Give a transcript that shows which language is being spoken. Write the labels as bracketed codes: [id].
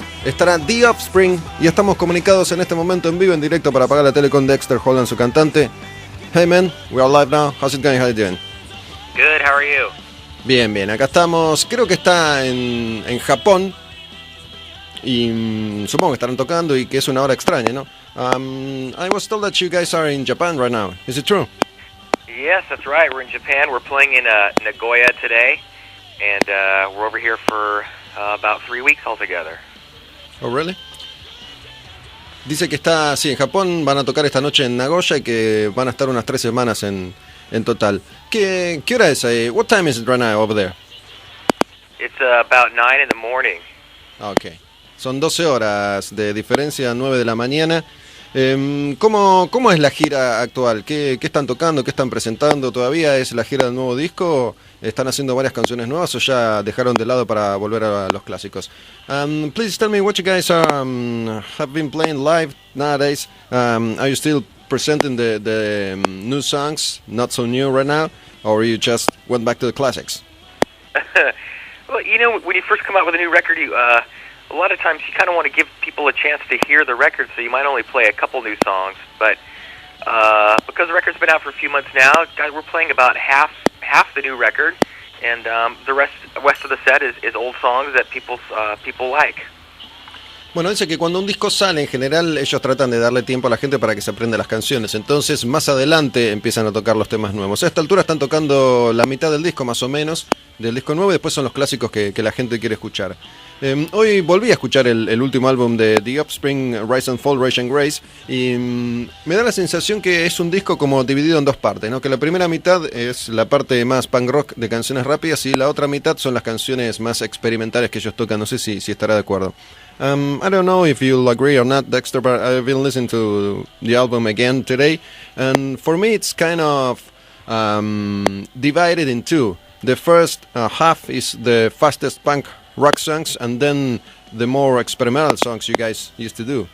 [es] Estará The Offspring y estamos comunicados en este momento en vivo, en directo para Apagá La Tele con Dexter Holland, su cantante. [en] Hey man, we are live now. How's it going? How are you doing? Good, how are you? [es] Bien, bien, acá estamos. Creo que está en Japón y supongo que estarán tocando y que es una hora extraña, ¿no? [en] I was told that you guys are in Japan right now. Is it true? Yes, that's right. We're in Japan. We're playing in Nagoya today, and we're over here for about 3 weeks altogether. Oh, really? [es] Dice que está, sí, en Japón, van a tocar esta noche en Nagoya y que van a estar unas 3 semanas en total. ¿Qué hora es ahí? [en] What time is it right now over there? It's about 9 in the morning. Okay. [es] Son 12 horas de diferencia, 9 de la mañana. ¿Cómo es la gira actual? ¿Qué están tocando? ¿Qué están presentando? ¿Todavía es la gira del nuevo disco? ¿Están haciendo varias canciones nuevas o ya dejaron de lado para volver a los clásicos? Please tell me what you guys have been playing live nowadays. Are you still presenting the new songs, not so new right now? Or you just went back to the classics? Well, you know, when you first come out with a new record, a lot of times you kind of want to give people a chance to hear the record, so you might only play a couple new songs. But because the record's been out for a few months now, guys, we're playing about half the new record, and the rest of the set is old songs that people like. Bueno, dice que cuando un disco sale, en general, ellos tratan de darle tiempo a la gente para que se aprenda las canciones. Entonces, más adelante empiezan a tocar los temas nuevos. A esta altura están tocando la mitad del disco, más o menos, del disco nuevo, y después son los clásicos que la gente quiere escuchar. Hoy volví a escuchar el último álbum de The Offspring, Rise and Fall, Rage and Grace, y me da la sensación que es un disco como dividido en dos partes, ¿no? Que la primera mitad es la parte más punk rock de canciones rápidas y la otra mitad son las canciones más experimentales que ellos tocan. No sé si estará de acuerdo. [en] I don't know if you'll agree or not, Dexter, but I've been listening to the album again today, and for me it's kind of divided in two. The first half is the fastest punk rock songs, and then the more experimental songs you guys used to do.